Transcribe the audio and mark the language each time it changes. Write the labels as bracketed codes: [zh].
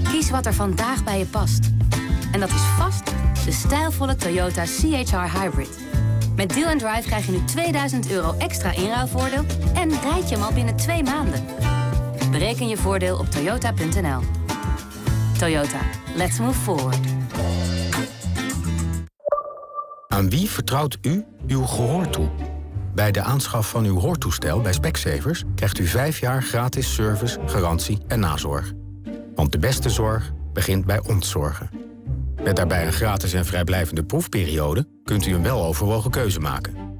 [nl] wat er vandaag bij je past. En dat is vast de stijlvolle Toyota CHR Hybrid. Met Deal & Drive krijg je nu €2000 extra inruilvoordeel en rijd je hem al binnen 2 maanden. Bereken je voordeel op toyota.nl. [en] Toyota, let's move forward. [nl] Aan wie vertrouwt u uw gehoor toe? Bij de aanschaf van uw hoortoestel bij Specsavers krijgt u 5 jaar gratis service, garantie en nazorg. Want de beste zorg begint bij ons zorgen. Met daarbij een gratis en vrijblijvende proefperiode kunt u een weloverwogen keuze maken.